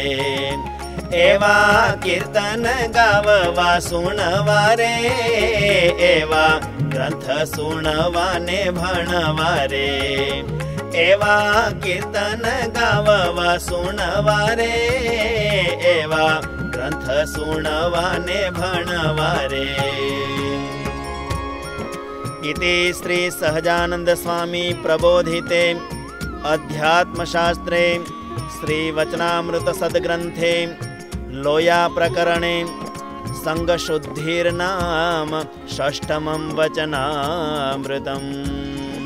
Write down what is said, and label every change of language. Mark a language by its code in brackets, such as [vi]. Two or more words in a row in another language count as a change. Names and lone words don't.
[gu] એવા કીર્તન ગાવવા સુણવા રે, એવા ગ્રંથ સુણવાને ભણવા રે. એવા કીર્તન ગાવવા સુણવા રે, એવા ગ્રંથ સુણવાને ભણવા રે. [sa] इति श्री सहजानंद स्वामी प्रबोधिते अध्यात्मशास्त्रे श्री वचनामृत सद्ग्रंथे लोया प्रकरणे संगशुद्धिर्नाम षष्ठमं वचनामृतम्।